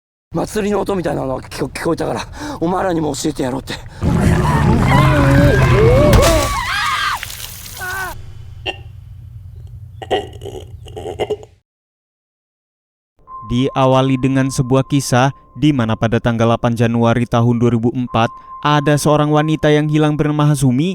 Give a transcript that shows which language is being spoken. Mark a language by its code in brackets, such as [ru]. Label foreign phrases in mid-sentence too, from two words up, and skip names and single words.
[ja] 祭りの音みたいなのが聞こえたから、お前らにも教えてやろうって。 [id] Diawali dengan sebuah kisah di mana pada tanggal 8 Januari tahun 2004 ada seorang wanita yang hilang bernama Hasumi.